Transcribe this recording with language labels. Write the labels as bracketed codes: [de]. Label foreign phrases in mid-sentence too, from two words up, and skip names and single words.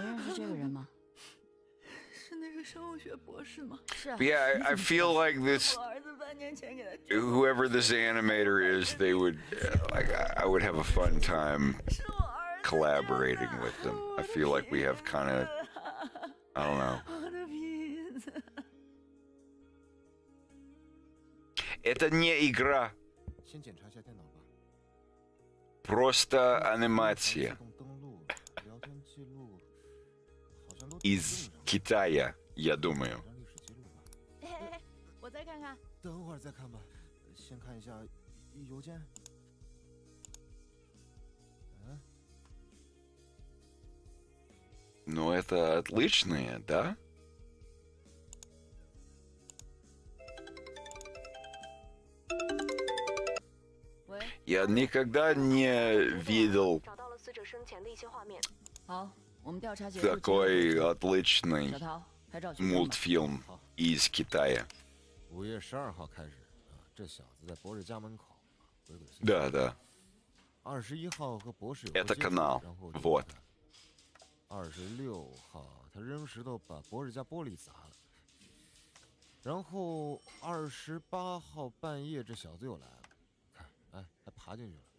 [en] But yeah, I feel like this, whoever this animator is, they would, I would have a fun time collaborating with them. I feel like we have kind of, I don't know. [ru] Это не игра. Просто анимация. Из Китая, я думаю. [zh] 我再看看。等会儿再看吧，先看一下邮件。 [ru] Ну, это отличное, да? Я никогда не видел [zh] 找到了死者生前的一些画面。好，我们调查结束。 [ru] такой отличный [zh] 小桃，拍照去看吧。 [ru] мультфильм из Китая. [zh] 5 月12号开始这小子在博士家门口鬼鬼祟祟。 [ru] Да, да. [zh] 21 号和博士有 [ru] Это [zh] 接触 [ru] канал. [zh] 然后 [ru] Вот. [zh] 26号他扔石头把博士家玻璃砸了。然后28号半夜这小子又来了，看，哎，还爬进去了。